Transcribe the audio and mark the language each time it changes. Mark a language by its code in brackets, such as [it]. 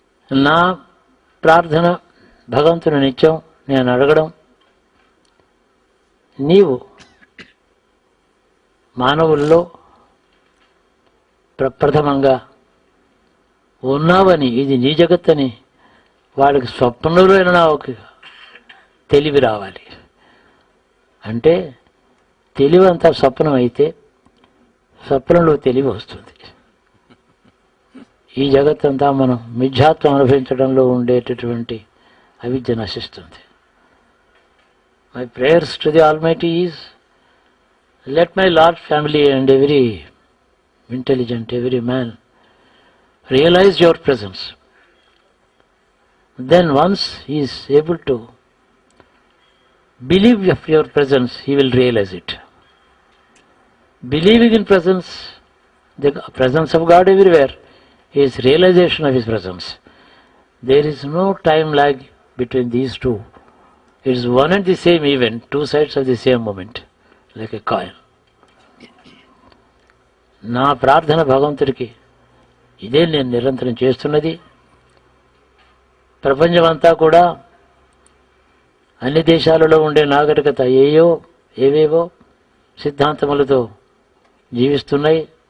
[te] నా ప్రార్థన భగవంతుని నిత్యం నేను అడగడం, నీవు మానవుల్లో ప్రప్రథమంగా ఉన్నావని, ఇది నీ జగత్తని వాళ్ళకి స్వప్నంలో ఒక తెలివి రావాలి. అంటే తెలివి అంతా స్వప్నం అయితే స్వప్నంలో తెలివి వస్తుంది. ఈ జగత్తంతా మనం మిథ్యాత్వం అనుభవించడంలో ఉండేటటువంటి అవిద్య నశిస్తుంది. [en] My prayers to the almighty is, let my large family and every intelligent, every man realize your presence. Then once he is able to believe of your presence, he will realize it. Believing in presence, the presence of God everywhere, is realization of his presence. There is no time lag between these two. It is one and the same event, two sides of the same moment, like a coin. [te] నా ప్రార్థన భగవంతుడికి ఇదే నేను నిరంతరం చేస్తున్నది. ప్రపంచమంతా కూడా అన్ని దేశాలలో ఉండే నాగరికత ఏవేవో సిద్ధాంతములతో జీవిస్తున్నాయి.